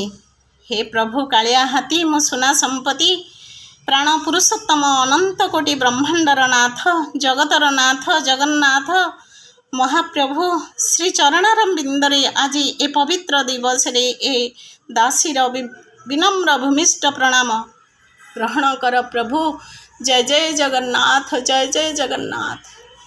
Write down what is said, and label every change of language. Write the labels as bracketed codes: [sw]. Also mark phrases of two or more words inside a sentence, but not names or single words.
[or] ହେ ପ୍ରଭୁ କାଳିଆ ହାତୀ, ମୋ ସୁନା ସମ୍ପତ୍ତି, ପ୍ରାଣ ପୁରୁଷୋତ୍ତମ, ଅନନ୍ତ କୋଟି ବ୍ରହ୍ମାଣ୍ଡର ନାଥ, ଜଗତର ନାଥ ଜଗନ୍ନାଥ ମହାପ୍ରଭୁ, ଶ୍ରୀ ଚରଣାର ବିନ୍ଦରେ ଆଜି ଏ ପବିତ୍ର ଦିବସରେ ଏ ଦାସୀର ବିନମ୍ର ଭୂମିଷ୍ଠ ପ୍ରଣାମ ଗ୍ରହଣ କର ପ୍ରଭୁ। ଜୟ ଜୟ ଜଗନ୍ନାଥ, ଜୟ ଜୟ ଜଗନ୍ନାଥ।